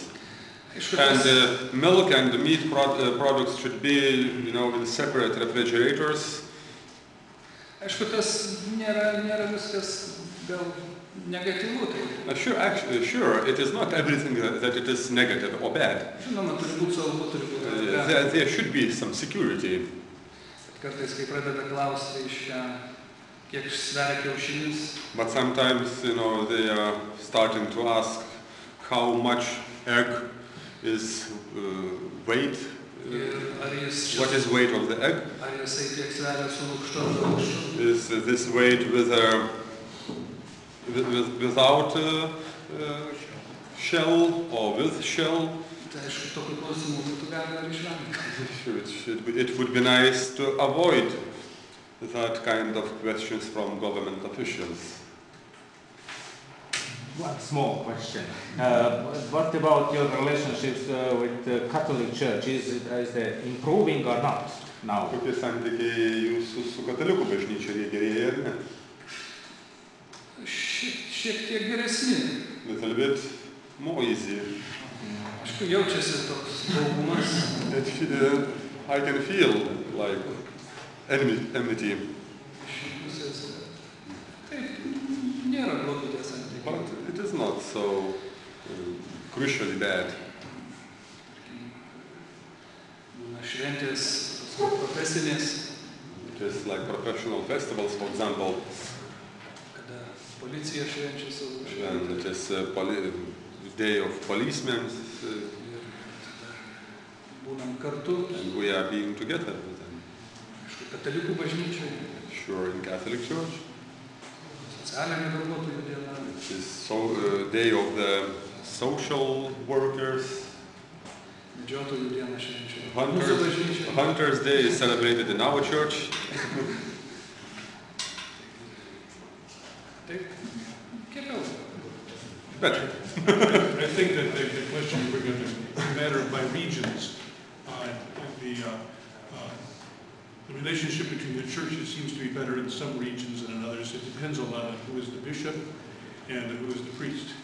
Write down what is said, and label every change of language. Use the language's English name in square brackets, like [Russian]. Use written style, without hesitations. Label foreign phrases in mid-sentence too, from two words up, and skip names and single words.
[English] And milk and meat products should be in separate refrigerators. [Lithuanian] Aišku, tas nėra viskas gal negatyvu. [English] Sure, it is not everything that it is negative or bad. [Lithuanian] Žinoma, turi būti saugu, turi būti. [English] There should be some security. [Lithuanian] Kartais, kai pradeda klausti, kiek sveria kiaušinis. [English] But sometimes, they are starting to ask how much egg is weight. What is weight of the egg? [Lithuanian] Ar jisai tiek sveria su lukštu ar aukštu? [English] Is this weight without shell or with shell? [Lithuanian] Tai aišku, tokių klausimų būtų galima ir išvengti. [English] It would be nice to avoid that kind of questions from government officials. One small question. What about your relationships with the Catholic Church? Is it improving or not now? [Lithuanian] Kokie santykiai jūsų su katalikų bažnyčia, jie gerėja ar ne? Šiek tiek geresni. [English] Little bit more easy. [Lithuanian] Aišku, jaučiasi toks saugumas. [English] I can feel like enmity. [Lithuanian] Taip, nėra blogi tie santykiai. [English] But it is not so crucially bad. [Lithuanian] Būna šventės profesinės, [English] Just like professional festivals, for example, [Lithuanian] kada policija švenčia savo and šventę. [English] it is day of policemen, [Lithuanian] Ir tada būnam kartu, [English] and we are being together with them. [Lithuanian] aišku, katalikų bažnyčioje, [English] Sure, in Catholic Church, [Lithuanian] socialinė darbuotojų diena, [English] it is day of the social workers. [Lithuanian] medžiotojų diena švenčia. Mūsų Hunters, bažnyčioje. [English] Hunters Day is celebrated in our church. [Lithuanian] Taip, keliau. [English] Better. I think that the question you bring up is a matter by regions. The relationship between the churches seems to be better in some regions than in others. It depends a lot on who is the bishop and who is the priest.